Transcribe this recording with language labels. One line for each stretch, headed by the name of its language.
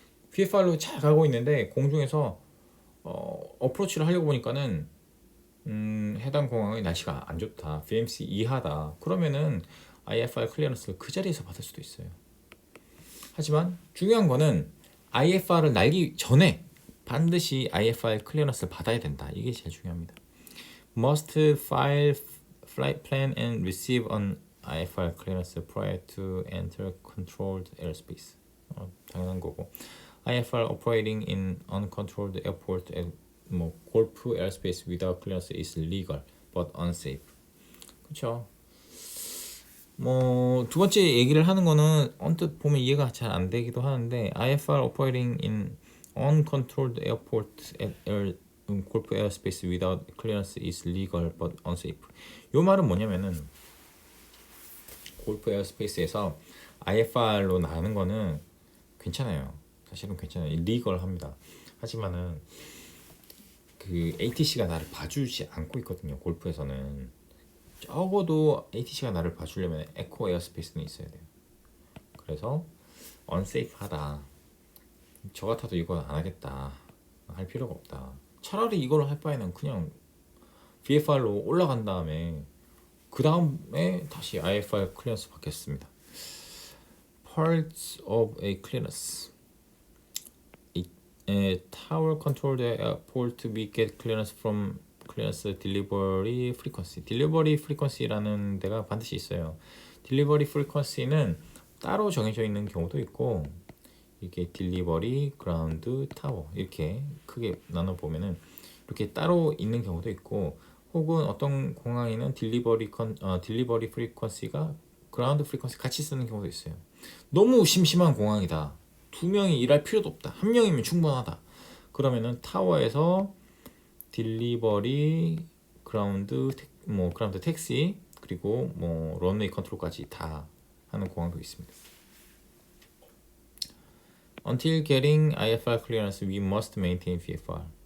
Korean: VFR로 잘 가고 있는데 공중에서 어프로치를 하려고 보니까는 해당 공항의 날씨가 안 좋다. VMC 이하다. 그러면은 IFR 클리어런스를 그 자리에서 받을 수도 있어요. 하지만 중요한 거는 IFR을 날기 전에 반드시 IFR 클리어런스를 받아야 된다. 이게 제일 중요합니다.
English: Must file flight plan and receive an IFR clearance prior to enter controlled airspace.
Korean: 당연한 거고.
English: IFR operating in uncontrolled airport at 골프 airspace without clearance is legal but unsafe.
Korean: 그렇죠. 두 번째 얘기를 하는 거는 언뜻 보면 이해가 잘 안 되기도 하는데
English: IFR operating in uncontrolled airport at 골프 airspace without clearance is legal but unsafe.
Korean: 요 말은 뭐냐면은 골프 에어스페이스에서 IFR로 나가는 거는 괜찮아요. 사실은 괜찮아요. 리걸합니다. 하지만은 그 ATC가 나를 봐주지 않고 있거든요. 골프에서는 적어도 ATC가 나를 봐주려면 에코 에어스페이스는 있어야 돼요. 그래서 언세이프하다. 저 같아도 이건 안 하겠다. 할 필요가 없다. 차라리 이걸 할 바에는 그냥 VFR로 올라간 다음에 그 다음에 다시 IFR 클리어런스 받겠습니다.
English: Parts of a clearance. A tower controlled airport we get clearance from clearance delivery frequency.
Korean: delivery frequency라는 데가 반드시 있어요. delivery frequency는 따로 정해져 있는 경우도 있고 이게 delivery, ground, tower 이렇게 크게 나눠 보면은 이렇게 따로 있는 경우도 있고 혹은 어떤 공항에는 delivery frequency가 ground frequency 같이 쓰는 경우도 있어요. 너무 심심한 공항이다. 두 명이 일할 필요도 없다. 한 명이면 충분하다. 그러면은 타워에서 딜리버리, 그라운드 택시 그리고 런웨이 컨트롤까지 다 하는 공항도 있습니다.
English: Until getting IFR clearance, we must maintain VFR.